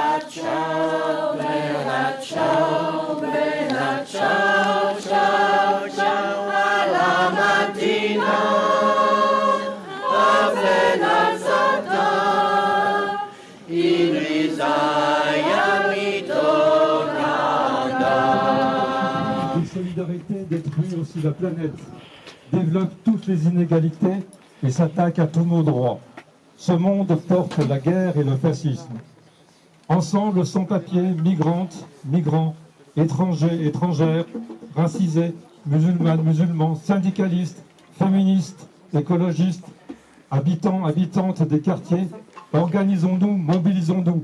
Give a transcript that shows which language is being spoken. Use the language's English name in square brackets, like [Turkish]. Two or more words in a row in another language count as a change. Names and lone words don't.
[Italian] ciao, bella ciao, ciao, ciao, alla mattina, a plena alzata, in risaia mi torna andare. [French] La solidarité détruit aussi la planète, développe toutes les inégalités et s'attaque à tous nos droits. Ce monde porte la guerre et le fascisme. Ensemble, sans-papiers, migrantes, migrants, étrangers, étrangères, racisés, musulmanes, musulmans, syndicalistes, féministes, écologistes, habitants, habitantes des quartiers, organisons-nous, mobilisons-nous.